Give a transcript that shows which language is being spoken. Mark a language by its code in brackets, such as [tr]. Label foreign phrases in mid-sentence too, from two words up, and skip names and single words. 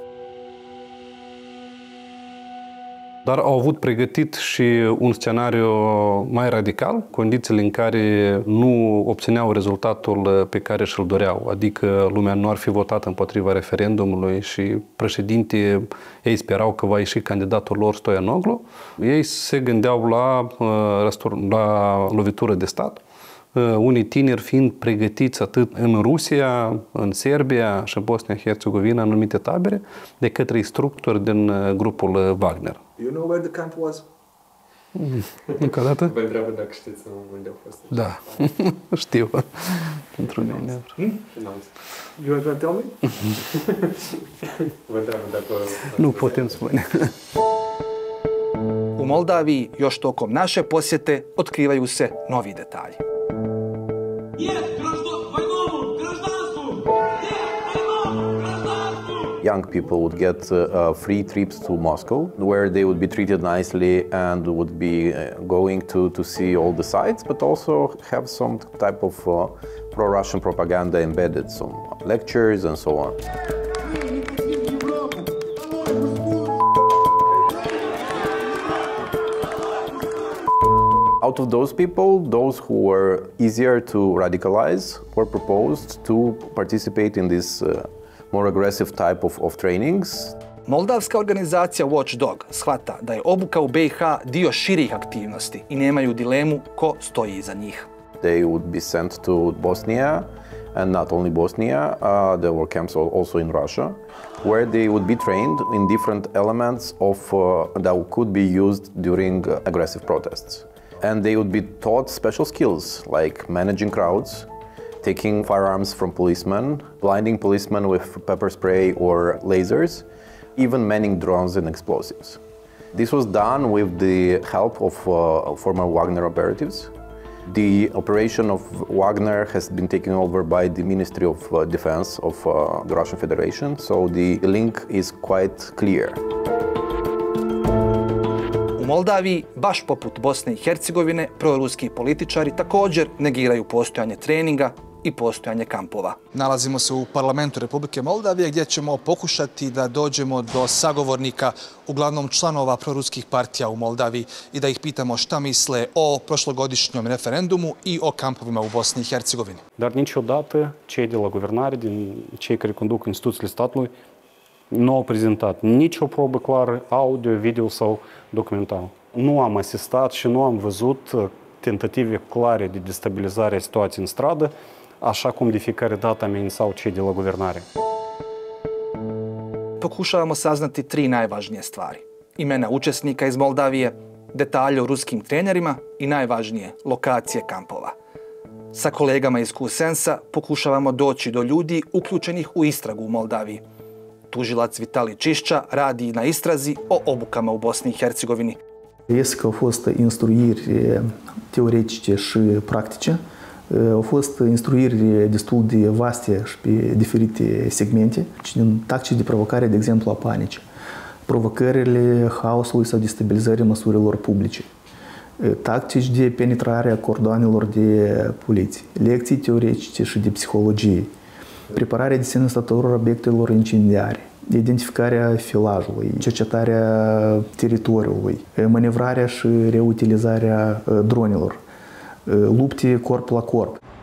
[ro] Dar au avut pregătit și un scenariu mai radical, condițiile în care nu obțineau rezultatul pe care și-l doreau, adică lumea nu ar fi votat împotriva referendumului și președintele, ei sperau că va ieși candidatul lor Stoianoglu. Ei se gândeau la lovitură de stat, unii tineri fiind pregătiți atât în Rusia, în Serbia și în Bosnia-Herzegovina, în anumite tabere, de către instructori din grupul Wagner. [en] Do you know where the camp was? [ro] Încă o dată? Vă întreabă dacă știți unde au fost. Da, știu. Pentru mine. [en] You want to tell me? [ro] Vă întreabă dacă... Nu putem spune. [bs] U Moldaviji još tokom naše posjete otkrivaju se novi detalji. [en] Young people would get free trips to Moscow, where they would be treated nicely and would be going to see all the sites, but also have some type of pro-Russian propaganda embedded, some lectures and so on. Out of those people, those who were easier to radicalize were proposed to participate in this more aggressive type of trainings. [bs] Moldavska organizacija Watchdog shvata da je obuka u BiH dio širih aktivnosti i nemaju dilemu ko stoji iza njih. [en] They would be sent to Bosnia, and not only Bosnia, there were camps also in Russia, where they would be trained in different elements that could be used during aggressive protests. And they would be taught special skills like managing crowds, taking firearms from policemen, blinding policemen with pepper spray or lasers, even manning drones and explosives. This was done with the help of former Wagner operatives. The operation of Wagner has been taken over by the Ministry of Defense of the Russian Federation, so the link is quite clear. [bs] U Moldaviji, baš poput Bosne i Hercegovine, proruski političari također negiraju postojanje treninga i postojanje kampova. Nalazimo se u parlamentu Republike Moldavije gdje ćemo pokušati da dođemo do sagovornika, uglavnom članova proruskih partija u Moldaviji i da ih pitamo šta misle o prošlogodišnjem referendumu i o kampovima u Bosni i Hercegovini. [ro] Dar niciodată cei de la guvernare, din cei care conduc instituțiile statului, nu au prezentat nicio probă clară, audio, video sau documental. Nu am asistat și nu am văzut tentative clare de destabilizare a situației în stradă, așa cum de fiecare dată amenințau cei de la guvernare. [bs] Pokušavamo saznati tri najvažnije stvari. Imena učesnika iz Moldavije, detalje o ruskim trenerima i najvažnije, lokacije kampova. Sa kolegama iz Kusensa pokušavamo doći do ljudi uključenih u istragu u Moldaviji. Tužilac Vitali Čišća radi na istrazi o obukama u Bosni i Hercegovini. [ro] Este că au fost instruiri teoretice și practice, au fost instruiri destul de vaste și pe diferite segmente, din tactici de provocare, de exemplu, a panicii, provocările haosului sau destabilizării măsurilor publice, tactici de penetrare a cordoanelor de poliție, lecții teoretice și de psihologie, prepararea de sine stătătorul obiectelor incendiare, identificarea filajului, cercetarea teritoriului, manevrarea și reutilizarea dronelor, lupte corp la corp.